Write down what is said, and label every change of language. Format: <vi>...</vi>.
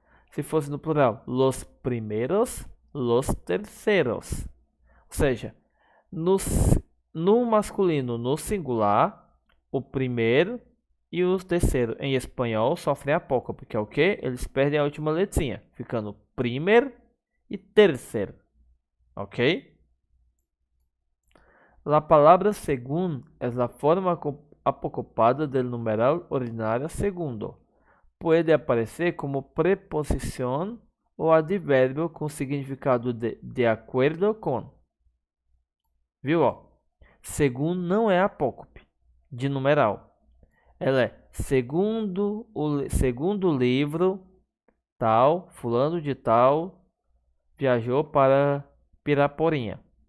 <pt>Se fosse no plural,</pt> <es>los primeros, los terceros.</es> <pt>Ou seja, no masculino, no singular, o primeiro e o terceiro em espanhol sofrem apócope, porque é o que? Eles perdem a última letrinha, ficando primeiro e terceiro. Ok?</pt> <es>La palabra según es la forma apocopada del numeral ordinario segundo. Puede aparecer</es> <pt>como preposição ou advérbio com significado de acordo com. Viu? Ó? Segundo não é apócope de numeral. Ela é segundo o livro tal, fulano de tal viajou para Piraporinha.</pt>